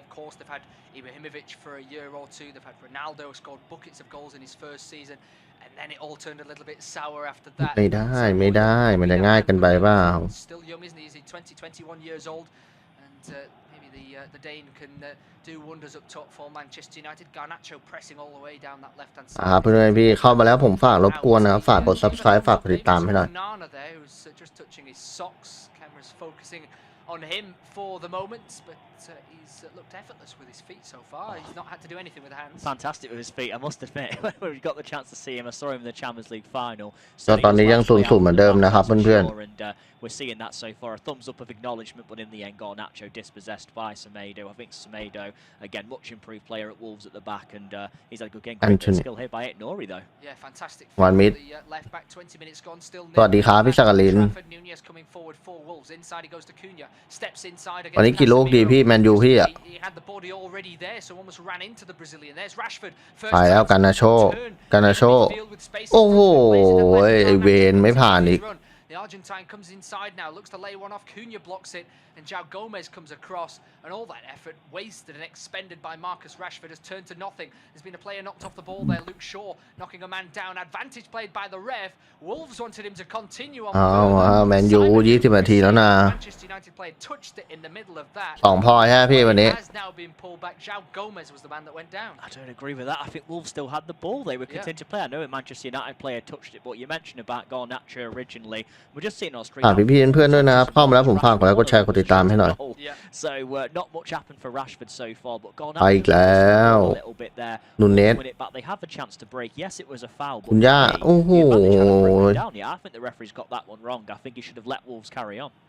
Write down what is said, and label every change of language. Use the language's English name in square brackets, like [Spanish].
[English] Of course, they've had Ibrahimovic for a year or two. They've had Ronaldo scored buckets of goals in his first season, and then it all turned a little bit sour after that. [Thai] ไม่ได้มันจะง่ายกันไปเปล่า [English] Still young, isn't he? He's 21 years old, and maybe the Dane can do wonders up top for Manchester United. Garnacho pressing all the way down that left-hand side. [Thai] เพื่อนๆพี่เข้ามาแล้วผมฝากรบกวนนะครับฝากกด Subscribe ฝากกดติดตามให้หน่อย [English] Nana there, who's just touching his socks. Camera's focusing on him for the moment, but he's looked effortless with his feet so far. He's not had to do anything with the hands. Fantastic with his feet, I must admit. When we got the chance to see him, I saw him in the Champions League final. [Thai] ตอนนี้ยัง0-0เหมือนเดิมนะครับเพื่อนๆ [English] We're seeing that so far. A thumbs up of acknowledgement, but in the end, Garnacho dispossessed by Semedo. I think Semedo, again, much improved player at Wolves at the back, and he's had a good game. Great skill here by Nori, though. Yeah, fantastic. [Thai] วันมิด [English] left back, 20 minutes gone, still. [Thai] สวัสดีครับพี่สักลิน [English] Nunez coming forward for Wolves. Inside he goes to Cunha. Steps inside again. [Thai] วันนี้กี่ลูกดีพี่แมนยูพี่อ่ะ [English] He had the body already there, so almost ran into the Brazilian. There's Rashford. [Thai] ไปแล้วกานาโชโอ้โหไอเวนไม่ผ่านอีก [English] The Argentine comes inside now, looks to lay one off. Cunha blocks it, and João Gomez comes across, and all that effort wasted and expended by Marcus Rashford has turned to nothing. There's been a player knocked off the ball there, Luke Shaw knocking a man down. Advantage played by the ref. Wolves wanted him to continue on. [Thai] แมนยู20 นาทีแล้วนะ [English] Manchester United player touched it in the middle of that. [Thai] 2 พอยฮะพี่วันนี้ [English] Has now been pulled back. João Gomez was the man that went down. I don't agree with that. I think Wolves still had the ball. They were continuing to play. I know a Manchester United player touched it, but you mentioned about Garnacho originally. We're just seeing Australia. [Thai] พี่เพื่อนๆด้วยนะครับเข้ามาแล้วผมฝากกดไลค์กดแชร์กดติดตามให้หน่อย [English] So not much happened for Rashford so far, but [Thai] ไปอีกแล้ว [English] a little bit there. [Thai] นูเนส [English] But they have the chance to break. Yes, it was a foul. [Thai] คุณย่าโอ้โห [English] I think the referee's got that one wrong. I think he should have let Wolves carry on.